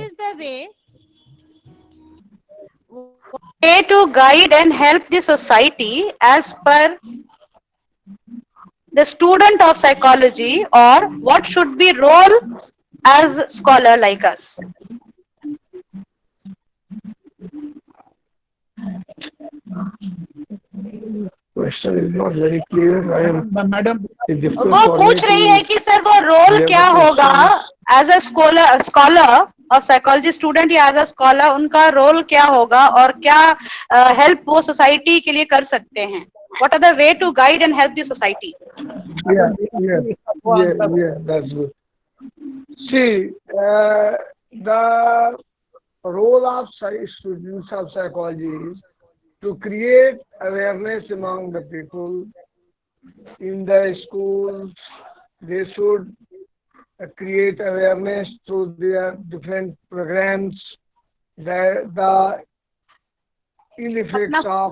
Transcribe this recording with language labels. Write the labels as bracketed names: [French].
[English] What is the way to guide and help the society as per the student of psychology, or what should be role as a scholar like us? Question is not very clear. I am madam [Hindi] वो पूछ रही है कि sir वो role क्या होगा [English] as a scholar of psychology student [Hindi] या [English] as a scholar, [Hindi] उनका रोल क्या होगा और क्या हेल्प वो सोसाइटी के लिए कर सकते हैं? [English] What are the way to guide and help the society? Yeah, that's good. See, the role of students of psychology is to create awareness among the people. In the schools, they should create awareness through their different programs, the ill effects of